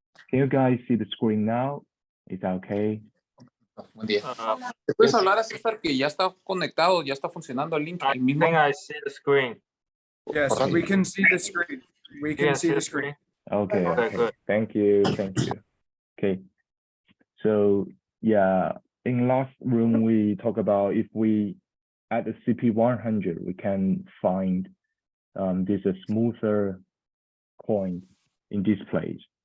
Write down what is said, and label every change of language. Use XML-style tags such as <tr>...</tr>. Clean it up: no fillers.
<en>Can you guys see the screen now? Is that okay?</en> <es>Buen día. ¿Te puedes hablar a César que ya está conectado, ya está funcionando el link?</es> <en>I think I see the screen. Yes, we can see the screen. We can see the screen. Okay, Okay, okay. good. Thank you. Okay. So yeah, in last room we talk about if we add the CP100, we can find this a smoother coin in this place.</en>